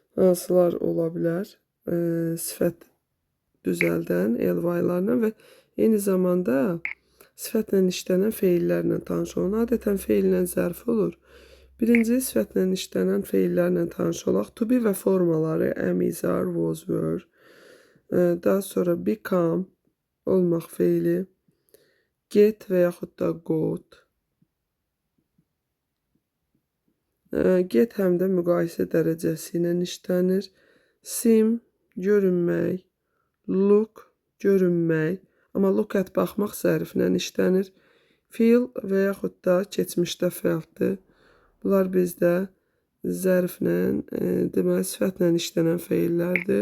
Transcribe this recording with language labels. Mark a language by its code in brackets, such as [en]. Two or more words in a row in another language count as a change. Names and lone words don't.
[az] Hansılar ola bilər? Sifət düzəldən elvaylarla və eyni zamanda sifətlə işlənən feillərlə tanış olun. Adətən feillə zərf olur. Birinci sifətlə işlənən feillərlə tanış olaq. [en] To be [az] və formaları [en] am, is, are, was, were. [az] Daha sonra become olmaq feili. Get və yaxud da got. Get həm də müqayisə dərəcəsi ilə işlənir. Seem, görünmək. Look, görünmək. Amma [en] look at [az] baxmaq zərflə işlənir. Feel və yaxud da keçmişdə fəltdir. Bunlar bizdə zərflə, deməli sifətlə işlənən feillərdir.